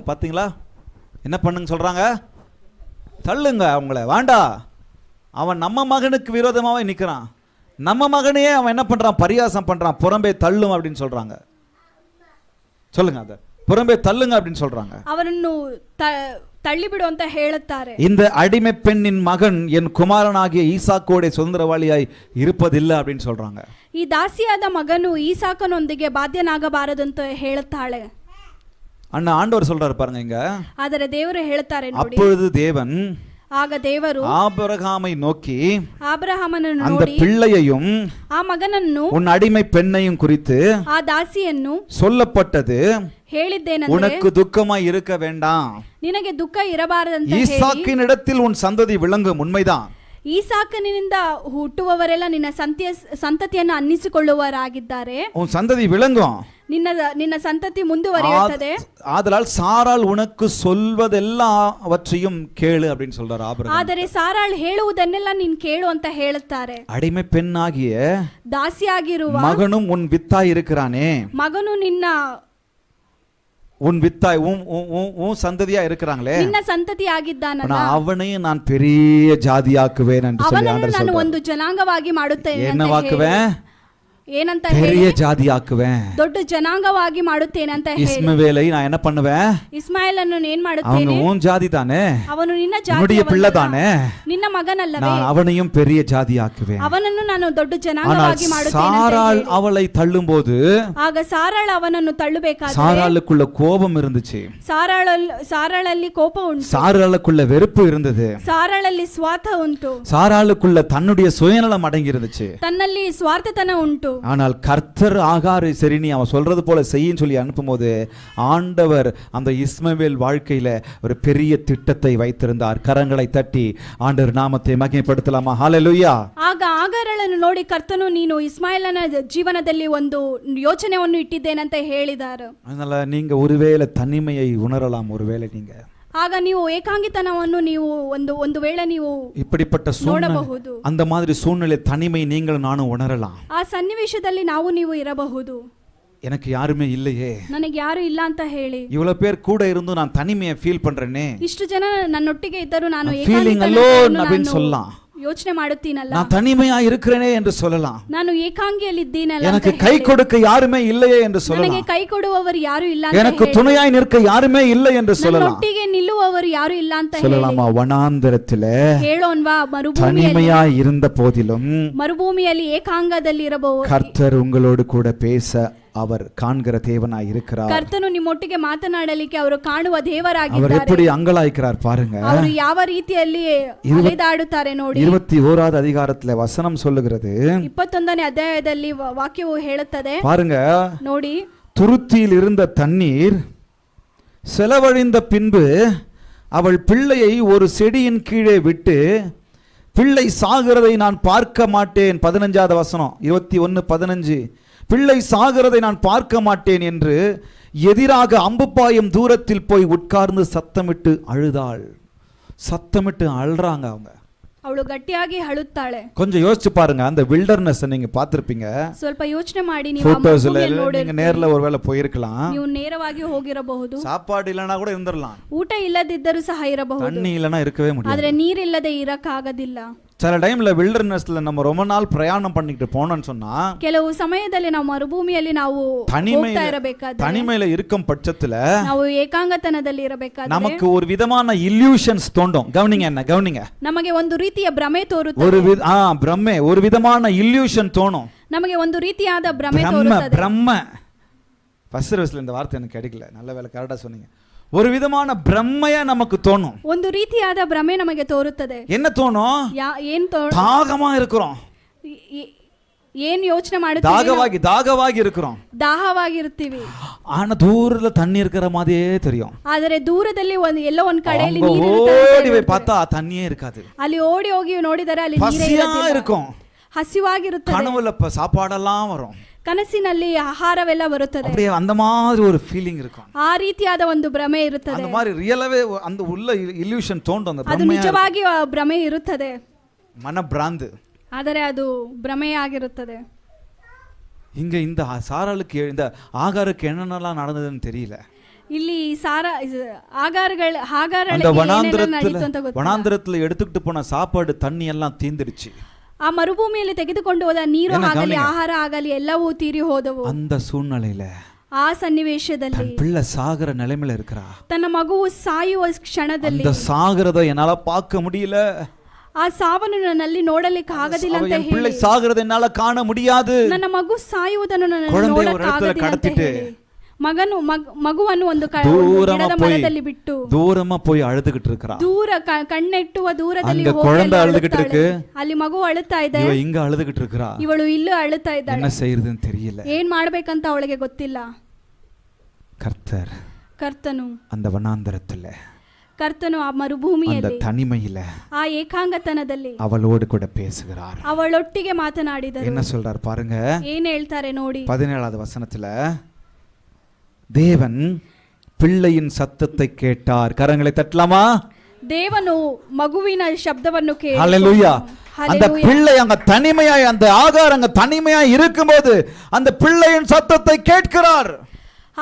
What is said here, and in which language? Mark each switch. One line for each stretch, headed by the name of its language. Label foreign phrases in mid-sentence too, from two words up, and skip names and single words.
Tamil: பாத்தீங்களா என்ன பண்ணுங்க சொல்றாங்க? தள்ளுங்க அவங்கள, வேண்டா. அவன் நம்ம மகனுக்கு விரோதமாவே நிக்கிறான், நம்ம மகனையே அவன் என்ன பண்றான்? பரியாசம் பண்றான், புறம்பே தள்ளும் அப்படின்னு சொல்றாங்க. சொல்லுங்க, அத புறம்பே தள்ளுங்க அப்படின்னு சொல்றாங்க.
Kannada: அவரನ್ನು தள்ளிಬಿಡು ಅಂತ ಹೇಳುತ್ತಾರೆ.
Tamil: இந்த அடிமை பெண்ணின் மகன் என் குமாரனாகிய ஈசாக்கோட சுதந்திரவாளியாய் இருப்பதில்லை அப்படின்னு சொல்றாங்க.
Kannada: ಈ ದಾಸಿಯಾದ ಮಗನು ಈಸಾಕನೊಂದಿಗೆ ಬಾಧ್ಯನಾಗಬಾರದು ಅಂತ ಹೇಳುತ್ತಾಳೆ.
Tamil: அண்ணா ஆண்டவர் சொல்றாரு பாருங்க இங்க.
Kannada: ಆದರೆ ದೇವರು ಹೇಳ್ತಾರೆ ನೋಡಿ,
Tamil: அப்பொழுது தேவன்
Kannada: ಆಗ ದೇವರು
Tamil: ஆபிரகாமை நோக்கி,
Kannada: ஆபிரகாಮನನ್ನು
Tamil: அந்த
Kannada: ನೋಡಿ
Tamil: பிள்ளையையும்
Kannada: ಆ ಮಗನನ್ನು
Tamil: உன் அடிமை பெண்ணையும் குறித்து
Kannada: ಆ ದಾಸಿಯನ್ನು
Tamil: சொல்லப்பட்டது,
Kannada: ಹೇಳಿದ್ದೇನೆಂದರೆ
Tamil: உனக்கு துக்கமாய் இருக்க வேண்டாம், ನಿನಗೆ ದುಃಖ ಇರಬಾರದಂತ ಹೇಳಿ ஈசாக்கின் இடத்தில் உன் சந்ததி விளங்கும். உண்மைதான்,
Kannada: ಈಸಾಕನಿಂದ ಹುಟ್ಟುವವರೆಲ್ಲ ನಿನ್ನ ಸಂತತಿಯನ್ನು ಅನ್ನಿಸಿಕೊಳ್ಳುವವರಾಗಿದ್ದಾರೆ.
Tamil: உன் சந்ததி விளங்கும்,
Kannada: ನಿನ್ನ ಸಂತತಿ ಮುಂದುವರಿಯುತ್ತದೆ.
Tamil: ஆதலால் சாராள் உனக்கு சொல்வதெல்லாவற்றையும் கேளு அப்படின்னு சொல்றார் ஆபிரகாம்.
Kannada: ಆದರೆ ಸಾರಾಳ್ ಹೇಳುವುದನ್ನೆಲ್ಲ ನೀನು ಕೇಳು ಅಂತ ಹೇಳುತ್ತಾರೆ.
Tamil: அடிமை பெண்ணாகிய
Kannada: ದಾಸಿಯಾಗಿರುವ
Tamil: மகனும் உன் வித்தாய் இருக்கிறானே,
Kannada: ಮಗನು ನಿನ್ನ
Tamil: உன் வித்தாய் உன் சந்ததியா இருக்கிறாங்களே,
Kannada: ನಿನ್ನ ಸಂತತಿ ಆಗಿದ್ದಾನಲ್ಲ,
Tamil: ஆனா அவனையும் நான் பெரிய ஜாதியாக்குவேன் என்று சொல்லி
Kannada: ಅವನನ್ನು
Tamil: ஆண்டவர்
Kannada: ನಾನು
Tamil: சொல்றார்.
Kannada: ಒಂದು ಜನಾಂಗವಾಗಿ ಮಾಡುತ್ತೇನೆ ಅಂತ
Tamil: என்னவாக்குவேன்?
Kannada: ಏನಂತ
Tamil: பெரிய
Kannada: ಹೇಳಿ,
Tamil: ஜாதியாக்குவேன்.
Kannada: ದೊಡ್ಡ ಜನಾಂಗವಾಗಿ ಮಾಡುತ್ತೇನೆ ಅಂತ ಹೇಳಿ.
Tamil: இஸ்மவேலை நான் என்ன பண்ணுவேன்?
Kannada: ಇಸ್ಮಾಯೇಲನ್ನು ಏನ್
Tamil: அவங்க
Kannada: ಮಾಡುತ್ತೇನೆ?
Tamil: உன் ஜாதி தானே,
Kannada: ಅವನು ನಿನ್ನ
Tamil: உன்னுடைய பிள்ளை
Kannada: ಜಾತಿಯವನಲ್ಲ,
Tamil: தானே,
Kannada: ನಿನ್ನ ಮಗನಲ್ಲವೇ?
Tamil: நான் அவனையும் பெரிய ஜாதியாக்குவேன்.
Kannada: ಅವನನ್ನು ನಾನು ದೊಡ್ಡ
Tamil: ஆனால்
Kannada: ಜನಾಂಗವಾಗಿ ಮಾಡುತ್ತೇನೆ ಅಂತ
Tamil: சாராள்
Kannada: ಹೇಳಿ.
Tamil: அவளை தள்ளும்போது
Kannada: ಆಗ ಸಾರಾಳ ಅವನನ್ನು ತಳ್ಳಬೇಕಾದ್ರೆ
Tamil: சாராளுக்குள்ள கோபம் இருந்துச்சு,
Kannada: ಸಾರಾಳಲ್ಲಿ ಕೋಪ ಉಂಟು,
Tamil: சாராளுக்குள்ள வெறுப்பு இருந்தது,
Kannada: ಸಾರಾಳಲ್ಲಿ ಸ್ವಾರ್ಥ ಉಂಟು,
Tamil: சாராளுக்குள்ள தன்னுடைய சுயநலம் அடங்கி இருந்துச்சு.
Kannada: ತನ್ನಲ್ಲಿ ಸ್ವಾರ್ಥತನ ಉಂಟು.
Tamil: ஆனால் கர்த்தர் ஆகாரை சரி நீ அவன் சொல்றது போல செய்யின்னு சொல்லி அனுப்பும்போது ஆண்டவர் அந்த இஸ்மவேல் வாழ்க்கையில ஒரு பெரிய திட்டத்தை வைத்திருந்தார். கரங்களை தட்டி ஆண்டவர் நாமத்தை மகிமைப்படுத்தலாமா? ஹalleluya.
Kannada: ಆಗ ಆಗಾರಳನ್ನು ನೋಡಿ ಕರ್ತನು ನೀನು ಇಸ್ಮಾಯಿಲನ ಜೀವನದಲ್ಲಿ ಒಂದು ಯೋಚನೆಯನ್ನು ಇಟ್ಟಿದ್ದೇನಂತ ಹೇಳಿದ್ದಾರೆ.
Tamil: அதனால நீங்க ஒருவேளை தனிமையை உணரலாம். ஒருவேளை நீங்க
Kannada: ಆಗ ನೀವು ಏಕಾಂಗಿತನವನ್ನು ನೀವು ಒಂದು ವೇಳೆ ನೀವು
Tamil: இப்படிப்பட்ட சூழ்நிலை,
Kannada: ನೋಡಬಹುದು.
Tamil: அந்த மாதிரி சூழ்நிலை தனிமை நீங்கள் நானும் உணரலாம்.
Kannada: ಆ ಸನ್ನಿವೇಶದಲ್ಲಿ ನೀವು ಇರಬಹುದು.
Tamil: எனக்கு யாருமே இல்லையே,
Kannada: ನನಗೆ ಯಾರು ಇಲ್ಲ ಅಂತ ಹೇಳಿ,
Tamil: இவ்வளவு பேர் கூட இருந்தும் நான் தனிமையை ஃபீல் பண்றேனே,
Kannada: ಇಷ್ಟು ಜನ ನನ್ನೊಟ್ಟಿಗೆ ಇದ್ದರೂ ನಾನು
Tamil: ஃபீலிங்
Kannada: ಏಕಾಂಗಿತನವನ್ನು
Tamil: alone அப்படின்னு சொல்லலாம்.
Kannada: ಯೋಚನೆ ಮಾಡುತ್ತೀನಲ್ಲ,
Tamil: நான் தனிமையா இருக்கிறேனே என்று சொல்லலாம்.
Kannada: ನಾನು ಏಕಾಂಗಿಯಲ್ಲಿದ್ದೀನಲ್ಲ,
Tamil: எனக்கு கை கொடுக்க யாருமே இல்லையே என்று
Kannada: ನನಗೆ
Tamil: சொல்லலாம்.
Kannada: ಕೈ ಕೊಡುವವರು ಯಾರು ಇಲ್ಲ ಅಂತ
Tamil: எனக்கு
Kannada: ಹೇಳಿ,
Tamil: துணையாய் நிற்க யாருமே இல்லை என்று சொல்லலாம்.
Kannada: ನನ್ನೊಟ್ಟಿಗೆ ನಿಲ್ಲುವವರು ಯಾರು ಇಲ್ಲ ಅಂತ ಹೇಳಿ
Tamil: சொல்லலாமா? வனாந்தரத்திலே
Kannada: ಹೇಳೋನ್ವಾ?
Tamil: தனிமையாய் இருந்த போதிலும்
Kannada: ಮರುಭೂಮಿಯಲ್ಲಿ ಏಕಾಂಗದಲ್ಲಿ ಇರಬಹುದು,
Tamil: கர்த்தர் உங்களோடு கூட பேச அவர் காண்கிற தேவனாய் இருக்கிறார்.
Kannada: ಕರ್ತನು ನಿಮ್ಮೊಟ್ಟಿಗೆ ಮಾತನಾಡಲಿಕ್ಕೆ ಅವರು ಕಾಣುವ
Tamil: அவர்
Kannada: ದೇವರಾಗಿದ್ದಾರೆ.
Tamil: எப்படி அங்கலாய்க்கிறார் பாருங்க.
Kannada: ಅವರು ಯಾವ ರೀತಿಯಲ್ಲಿ ಅಲೆದಾಡುತ್ತಾರೆ ನೋಡಿ.
Tamil: 21வது அதிகாரத்துல வசனம் சொல்லுகிறது,
Kannada: 21ನೇ ಅಧ್ಯಾಯದಲ್ಲಿ ವಾಕ್ಯವು ಹೇಳುತ್ತದೆ
Tamil: பாருங்க.
Kannada: ನೋಡಿ,
Tamil: துருத்தியில் இருந்த தண்ணீர் செலவழிந்த பின்பு அவள் பிள்ளையை ஒரு செடியின் கீழே விட்டு பிள்ளை சாகிறதை நான் பார்க்க மாட்டேன். 15வது வசனம், 21:15. பிள்ளை சாகிறதை நான் பார்க்க மாட்டேன் என்று எதிராக அம்புப்பாயும் தூரத்தில் போய் உட்கார்ந்து சத்தமிட்டு அழுதாள். சத்தமிட்டு அழுறாங்க அவங்க.
Kannada: ಅವಳು ಗಟ್ಟಿಯಾಗಿ ಅಳುತ್ತಾಳೆ.
Tamil: கொஞ்சம் யோசிச்சு பாருங்க. அந்த வில்டர்னஸ் நீங்க பார்த்திருப்பீங்க
Kannada: ಸ್ವಲ್ಪ ಯೋಚನೆ ಮಾಡಿ, ನೀವು
Tamil: போட்டோஸ்ல, நீங்க நேர்ல ஒருவேளை போயிருக்கலாம்.
Kannada: ನೀವು ನೇರವಾಗಿ ಹೋಗಿರಬಹುದು.
Tamil: சாப்பாடு இல்லனா கூட இருந்திரலாம்,
Kannada: ಊಟ ಇಲ್ಲದಿದ್ದರೂ ಸಹ ಇರಬಹುದು,
Tamil: தண்ணி இல்லனா இருக்கவே முடியாது.
Kannada: ಆದ್ರೆ ನೀರಿಲ್ಲದೆ ಇರಕ್ಕಾಗದಿಲ್ಲ.
Tamil: சில டைம்ல வில்டர்னஸ்ல நம்ம ரொம்ப நாள் பிரயாணம் பண்ணிட்டு போனோம்னு சொன்னா,
Kannada: ಕೆಲವು ಸಮಯದಲ್ಲಿ ನಾವು ಮರುಭೂಮಿಯಲ್ಲಿ ನಾವು ಹೋಗ್ತಾ ಇರಬೇಕಾದ್ರೆ,
Tamil: தனிமையில இருக்கும் பட்சத்துல
Kannada: ನಾವು ಏಕಾಂಗತನದಲ್ಲಿ ಇರಬೇಕಾದ್ರೆ
Tamil: நமக்கு ஒரு விதமான இல்யூஷன்ஸ் தோண்டும். கவனிங்க, என்ன கவனிங்க.
Kannada: ನಮಗೆ ಒಂದು ರೀತಿಯ ಭ್ರಮೆ ತೋರುತ್ತದೆ.
Tamil: பிரம்மை, ஒரு விதமான இல்யூஷன் தோணும்.
Kannada: ನಮಗೆ ಒಂದು ರೀತಿಯಾದ ಭ್ರಮೆ ತೋರುತ್ತದೆ.
Tamil: பிரம்ம
English: first service
Tamil: இந்த வார்த்தை எனக்கு கிடைக்கல, நல்ல வேளை கரெக்டா சொன்னீங்க. ஒரு விதமான பிரம்மையா நமக்கு தோணும்.
Kannada: ಒಂದು ರೀತಿಯಾದ ಭ್ರಮೆ ನಮಗೆ ತೋರುತ್ತದೆ.
Tamil: என்ன தோணும்?
Kannada: ಏನ್
Tamil: தாகமா இருக்கிறோம்,
Kannada: ಏನ್ ಯೋಚನೆ ಮಾಡುತ್ತೀವಿ?
Tamil: தாகವಾಗಿ இருக்கிறோம்,
Kannada: ದಾಹವಾಗಿರ್ತೀವಿ.
Tamil: ஆனா தூரத்துல தண்ணி இருக்கிற மாதிரியே தெரியும்.
Kannada: ಆದರೆ ದೂರದಲ್ಲಿ ಎಲ್ಲೋ ಒಂದ್ ಕಡೆಯಲ್ಲಿ
Tamil: ஓடி போய் பார்த்தா தண்ணியே இருக்காது.
Kannada: ಅಲ್ಲಿ ಓಡಿ ಹೋಗಿ ನೋಡಿದರೆ ಅಲ್ಲಿ ನೀರೇ
Tamil: பசியா இருக்கும்,
Kannada: ಹಸಿವಾಗಿರುತ್ತದೆ.
Tamil: கனவுல சாப்பாடெல்லாம் வரும்,
Kannada: ಕನಸಿನಲ್ಲಿ ಆಹಾರವೆಲ್ಲ ಬರುತ್ತದೆ.
Tamil: அப்படியே அந்த மாதிரி ஒரு ஃபீலிங் இருக்கும்.
Kannada: ಆ ರೀತಿಯಾದ ಒಂದು ಭ್ರಮೆ ಇರುತ್ತದೆ.
Tamil: அந்த மாதிரி ரியலாவே அந்த உள்ள இல்யூஷன் தோண்டும். அந்த
Kannada: ಅದು ನಿಜವಾಗಿ ಭ್ರಮೆ ಇರುತ್ತದೆ,
Tamil: மன பிராந்து.
Kannada: ಆದರೆ ಅದು ಭ್ರಮೆಯಾಗಿರುತ್ತದೆ.
Tamil: இங்க இந்த சாராளுக்கு இந்த ஆகாருக்கு என்னென்னலாம் நடந்ததுன்னு தெரியல.
Kannada: ಇಲ್ಲಿ
Tamil: அந்த வனாந்திரத்துல எடுத்துக்கிட்டு போன சாப்பாடு தண்ணி எல்லாம் தீந்துடுச்சு.
Kannada: ಆ ಮರುಭೂಮಿಯಲ್ಲಿ ತೆಗೆದುಕೊಂಡು ಹೋದ ನೀರು ಆಗಲಿ ಆಹಾರ ಆಗಲಿ ಎಲ್ಲವೂ ತೀರಿ ಹೋದವು.
Tamil: அந்த சூழ்நிலையில
Kannada: ಆ ಸನ್ನಿವೇಶದಲ್ಲಿ
Tamil: பிள்ளை சாகர நிலைமையில இருக்கிறா.
Kannada: ತನ್ನ ಮಗುವು ಸಾಯುವ ಕ್ಷಣದಲ್ಲಿ
Tamil: அந்த சாகரதை என்னால பார்க்க முடியல,
Kannada: ಆ ಸಾವನ್ನು ನನ್ನಲ್ಲಿ ನೋಡಲಿಕ್ಕೆ ಆಗೋದಿಲ್ಲ ಅಂತ ಹೇಳಿ,
Tamil: பிள்ளை சாகரதை என்னால காண முடியாது,
Kannada: ನನ್ನ ಮಗು ಸಾಯುವುದನ್ನು ನೋಡಲಿಕ್ಕೆ ಆಗೋದಿಲ್ಲ ಅಂತ ಹೇಳಿ ಮಗುವನ್ನು ಒಂದು ಗಿಡದ ಮರದಲ್ಲಿ ಬಿಟ್ಟು
Tamil: தூரமா போய் அழுதுகிட்டு இருக்கறா.
Kannada: ದೂರ ಕಣ್ಣೆಟ್ಟುವ ದೂರದಲ್ಲಿ
Tamil: அங்க குழந்தை அழுதுகிட்டு இருக்கு,
Kannada: ಅಲ್ಲಿ ಮಗು ಅಳುತ್ತಾ ಇದೆ,
Tamil: இவ இங்க அழுதுகிட்டு இருக்கறா.
Kannada: ಇವಳು ಇಲ್ಲೂ ಅಳುತ್ತಾ ಇದ್ದಾಳೆ.
Tamil: என்ன செய்யறதுன்னு தெரியல,
Kannada: ಏನ್ ಮಾಡ್ಬೇಕಂತ ಅವಳಿಗೆ ಗೊತ್ತಿಲ್ಲ. ಕರ್ತನು
Tamil: அந்த வனாந்தரத்துல,
Kannada: ಕರ್ತನು ಆ ಮರುಭೂಮಿಯಲ್ಲಿ,
Tamil: அந்த தனிமையில,
Kannada: ಆ ಏಕಾಂಗತನದಲ್ಲಿ
Tamil: அவளோடு கூட பேசுகிறார்.
Kannada: ಅವಳೊಟ್ಟಿಗೆ ಮಾತನಾಡಿದರು.
Tamil: என்ன சொல்றார் பாருங்க,
Kannada: ಏನ್ ಹೇಳ್ತಾರೆ ನೋಡಿ.
Tamil: 17வது வசனத்துல, தேவன் பிள்ளையின் சத்தத்தை கேட்டார். கரங்களை தட்டலாமா?
Kannada: ದೇವನು ಮಗುವಿನ ಶಬ್ದವನ್ನು ಕೇಳಿ,
Tamil: ஹல்லேலூயா. அந்த பிள்ளை அங்க தனிமையாய், அந்த ஆகார் அங்க தனிமையாய் இருக்கும்போது அந்த பிள்ளையின் சத்தத்தை கேட்கிறார்.